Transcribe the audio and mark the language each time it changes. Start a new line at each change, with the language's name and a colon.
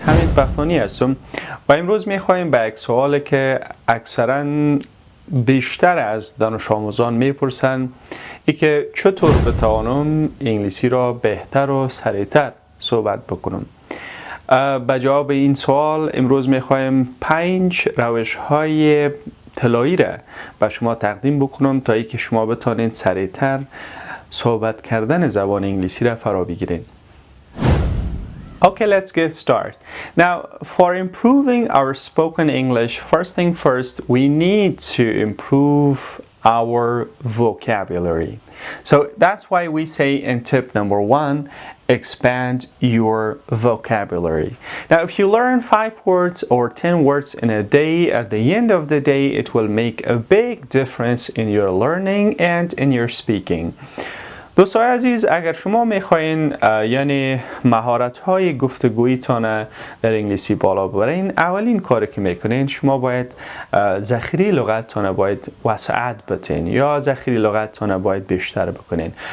Persian: حمید بختانی هستم و امروز میخوایم به یک سوالی که اکثرا بیشتر از دانش آموزان میپرسن، ای که چطور بتوانم انگلیسی را بهتر و سریعتر صحبت بکنم. به جواب این سوال امروز میخوایم 5 روش‌های طلایی را به شما تقدیم بکنم تا اینکه شما بتوانید سریعتر صحبت کردن زبان انگلیسی را فرا بگیرید.
English: Okay, let's get started. Now, for improving our spoken English, first thing first, we need to improve our vocabulary. So that's why we say in tip number 1, expand your vocabulary. Now, if you learn 5 words or 10 words in a day, at the end of the day, it will make a big difference in your learning and in your speaking.
Persian: دوستای عزیز، اگر شما میخواین یعنی مهارت‌های گفتگوییتان در انگلیسی بالا ببرین، اولین کاری که میکنین شما باید ذخیره لغتتان باید وسعت بدین یا ذخیره لغتتان باید بیشتر بکنین.